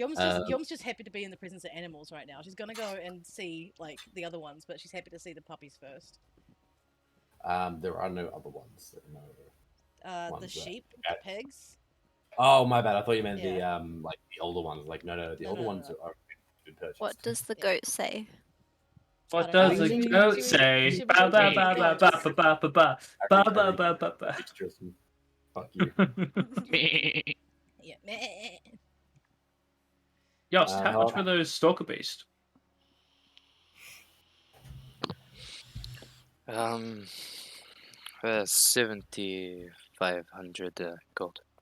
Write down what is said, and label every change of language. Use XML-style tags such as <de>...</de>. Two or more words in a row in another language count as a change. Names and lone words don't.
<en>Yom's just happy to be in the presence of animals right now. She's gonna go and see like the other ones, but she's happy to see the puppies first. There are no other ones. No. The Ones that- sheep, the pigs. Oh my bad. I thought you meant Yeah. the like the older ones. Like no, the older ones are good purchase. What does the Yeah. goat say? What I don't does know. the Should we- goat should we- say? should we Ba ba read ba the ba ba goats? ba ba ba ba ba ba ba ba ba. It's just fuck you. Yeah. Meh. Yost, how much for those stalker beast? 7,500 gold.</en>